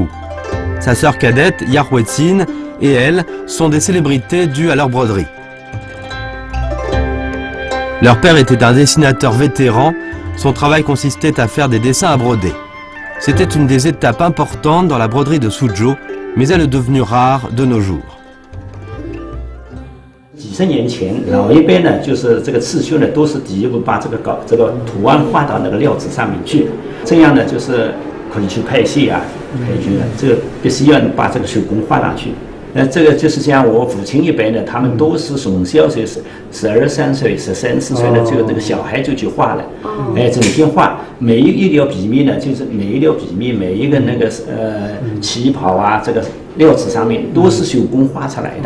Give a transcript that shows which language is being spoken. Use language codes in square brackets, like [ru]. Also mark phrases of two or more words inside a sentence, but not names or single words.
[fr] Sa sœur cadette, Yahuetsin, et elle sont des célébrités dues à leur broderie. Leur père était un dessinateur vétéran, son travail consistait à faire des dessins à broder. C'était une des étapes importantes dans la broderie de Suzhou, mais elle est devenue rare de nos jours. [zh] 几十年前，老一辈呢，就是这个刺绣呢，都是第一步把这个图案画到那个料子上面去，这样呢，就是可以去拍戏啊、配剧的，这个必须要把这个手工画上去。这个就是像我父亲一辈呢，他们都是从小12、13岁、13、14岁的这个小孩就去画了，整天画，每一条笔面呢，就是每一条笔面，每一个那个旗袍啊，这个料子上面都是手工画出来的，